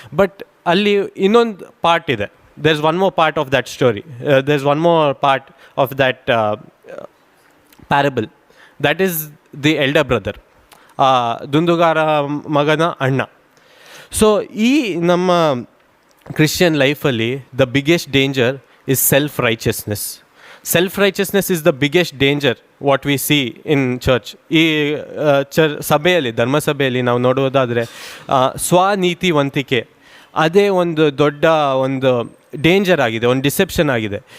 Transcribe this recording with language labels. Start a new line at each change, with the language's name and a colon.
Kannada: But ಅಲ್ಲಿ ಇನ್ನೊಂದು part ಇದೆ,
English: there is one more part of that story, there is one more part of that parable, that is the elder brother,
Kannada: ದುಂದುಗಾರ ಮಗನ ಅಣ್ಣ. So ಈ ನಮ್ಮ Christian ಲೈಫಲ್ಲಿ
English: The biggest danger is self-righteousness. Self-righteousness is the biggest danger what we see in church.
Kannada: ಈ ಸಭೆಯಲ್ಲಿ, ಧರ್ಮಸಭೆಯಲ್ಲಿ ನಾವು ನೋಡೋದಾದರೆ ಸ್ವನೀತಿವಂತಿಕೆ ಅದೇ ಒಂದು ದೊಡ್ಡ ಒಂದು ಡೇಂಜರ್ ಆಗಿದೆ, ಒಂದು ಡಿಸೆಪ್ಷನ್ ಆಗಿದೆ.